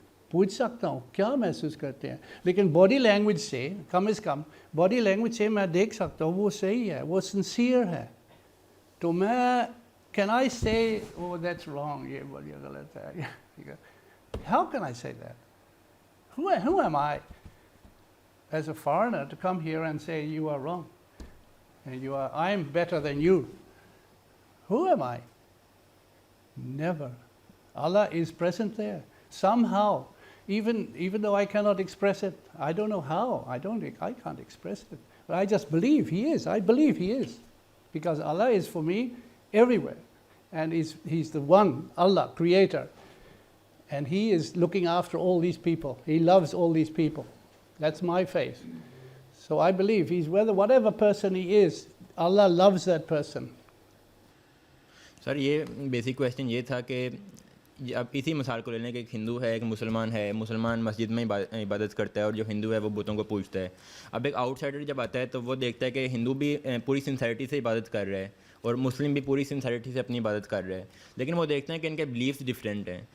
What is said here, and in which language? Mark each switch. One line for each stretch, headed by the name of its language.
Urdu: پوچھ سکتا ہوں کیا محسوس کرتے ہیں, لیکن باڈی لینگویج سے کم از کم باڈی لینگویج سے میں دیکھ سکتا ہوں وہ صحیح ہے, وہ سنسیئر ہے. تو میں
English: can I say, oh that's wrong,
Urdu: یہ بڑی غلط ہے.
English: How can I say that? Who am I as a foreigner to come here and say you are wrong and I'm better than you? Who am I? Never. Allah is present there somehow, even though I cannot express it. I don't know how. I can't express it, but I just believe He is. I believe He is, because Allah is for me everywhere, and He's the one, Allah, creator, and He is looking after all these people. He loves all these people. That's my faith. So I believe He's whatever person He is, Allah loves that person.
Urdu: سر یہ basic question یہ تھا کہ اب اسی مثال کو لے لیں کہ ایک ہندو ہے, ایک مسلمان ہے. مسلمان مسجد میں عبادت کرتا ہے اور جو ہندو ہے وہ بتوں کو پوجتا ہے. اب ایک آؤٹ سائڈر جب آتا ہے تو وہ دیکھتا ہے کہ ہندو بھی پوری سنسیئرٹی سے عبادت کر رہا ہے اور مسلم بھی پوری سنسیئرٹی سے اپنی عبادت کر رہا ہے, لیکن وہ دیکھتے ہیں کہ ان کے بلیفس ڈفرینٹ ہیں.